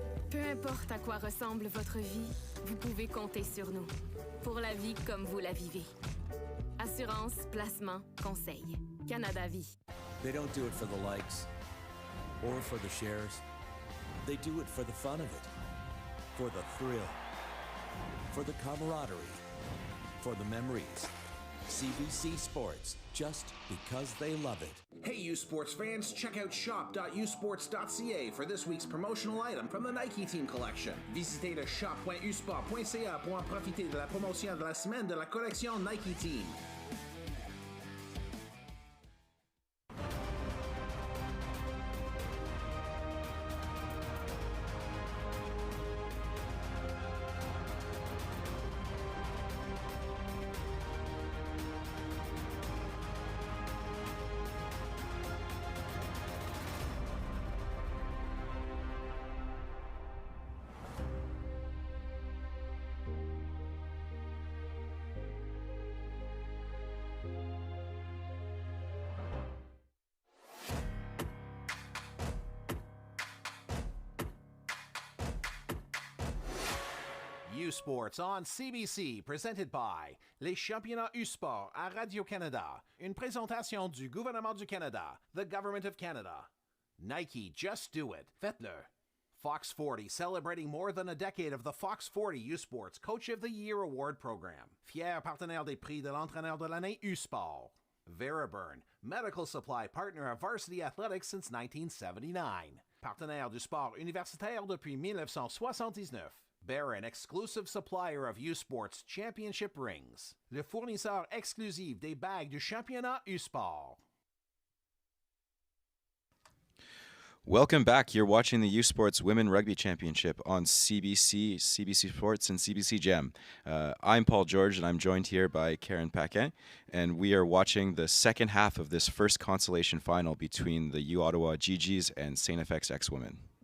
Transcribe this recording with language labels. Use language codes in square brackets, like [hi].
[fr] Peu importe à quoi ressemble votre vie, vous pouvez compter sur nous. Pour la vie comme vous la vivez. Assurance, placement, conseil. Canada Vie. [en] They don't do it for the likes or for the shares. They do it for the fun of it, for the thrill, for the camaraderie, for the memories. CBC Sports, just because they love it. Hey, U Sports fans, check out shop.usports.ca for this week's promotional item from the Nike Team Collection. [fr] Visitez le shop.usport.ca pour en profiter de la promotion de la semaine de la collection Nike Team. [en] U Sports on CBC, presented by [fr] les championnats U Sport à Radio-Canada. Une présentation du gouvernement du Canada, [en] the Government of Canada. Nike, just do it. [fr] Faites-le. [en] Fox 40, celebrating more than a decade of the Fox 40 U Sports Coach of the Year Award Program. [fr] Fier partenaire des prix de l'entraîneur de l'année U Sport. [en] Veriburn, medical supply partner of Varsity Athletics since 1979. [fr] Partenaire du sport universitaire depuis 1979. [en] Barron, exclusive supplier of U Sports Championship rings. [fr] Le fournisseur exclusif des bagues du championnat U Sport. [en] Welcome back. You're watching the U Sports Women Rugby Championship on CBC, CBC Sports, and CBC Gem. I'm Paul George, and I'm joined here by Karen Paquin, and we are watching the second half of this first consolation final between the U Ottawa GGs and StFX X Women.